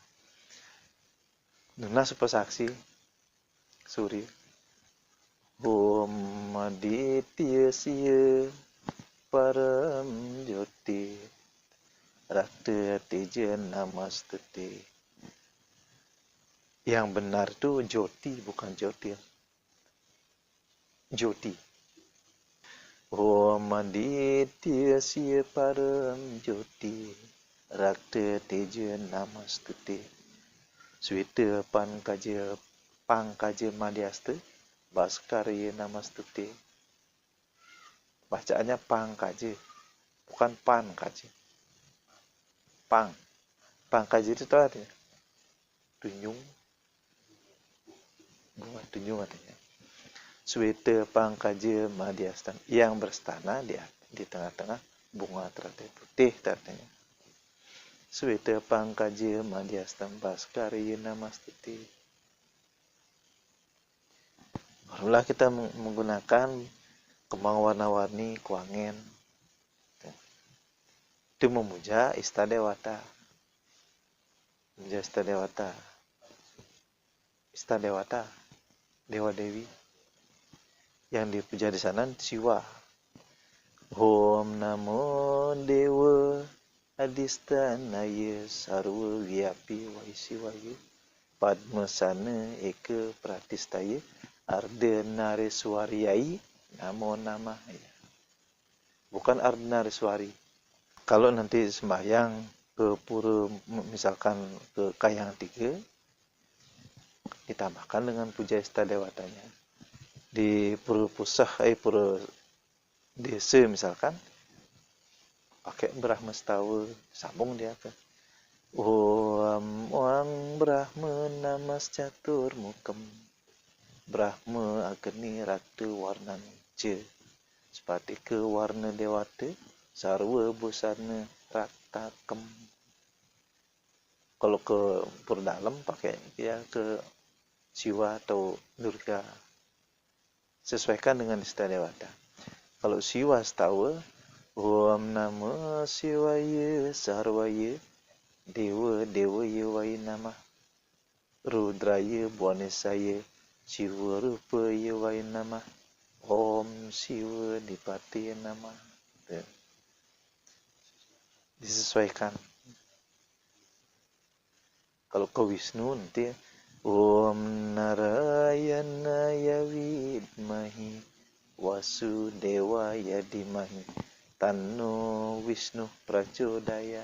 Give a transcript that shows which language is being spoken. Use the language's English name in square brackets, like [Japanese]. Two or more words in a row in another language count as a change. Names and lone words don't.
[Sanskrit] Nuna Supasaksi Surya. Om Aditya Siya Param Jyoti Rakta Teja Namastuti. [Indonesian] Yang benar itu Jyoti, bukan Jyotir. Jyoti. [Sanskrit] Om Aditya Siya Param Jyoti Rakta Teja Namastuti. Swita Pangkaja Madhyasta Bhaskara Namastuti. [Indonesian] Bacaannya Pangkaja, bukan Pankaja. Pangkaja itu artinya tunjung, bunga tunjung artinya. [Sanskrit] Swita Pangkaja Madhyasta, [Indonesian] yang berstana di tengah-tengah bunga teratai putih artinya. [Sanskrit] Sweta pangkaja madhyastam bhaskara namastuti. [Indonesian] Barulah kita menggunakan kembang warna-warni kuangen. Itu memuja Istadewata. Memuja Istadewata. Istadewata, dewa-dewi. Yang dipuja di sana Siwa. [Sanskrit] Om Namo Dewa Adhistanaya Sarwa Vyapi Vaisiwaya Padmasana Eka Pratistaya Arda Nareswaryai Namo Namah. [Indonesian] Bukan [Sanskrit] Arda Nareswari. [Indonesian] Kalau nanti sembahyang ke pura, misalkan ke Kayang 3, ditambahkan dengan puja Istadewatanya. Di pura pusah, pura desa misalkan, pakai Brahmastawa, sambung dia ke [Sanskrit] Om Wang Brahma Namas Catur Mukam Brahma Agni Ratu Warnan Ce Sepati ke Warna Dewata Sarwa Busana Ratakem. [Indonesian] Kalau ke Purdalam pakai dia ke Siwa atau Durga, sesuaikan dengan Istadewata. Kalau Siwa Stawa, [Sanskrit] Om Namo Siwaya Sarwaya Dewa Dewaya Wai Namah Rudraya Buanesaya Siwa Rupaya Wai Namah Om Siwa Dipati Namah. [Indonesian] Disesuaikan. Kalau ke Wisnu nanti [Sanskrit] Om Narayana Yawidmahi Wasudewaya Dimahi Tanno Wisnu Prachodaya.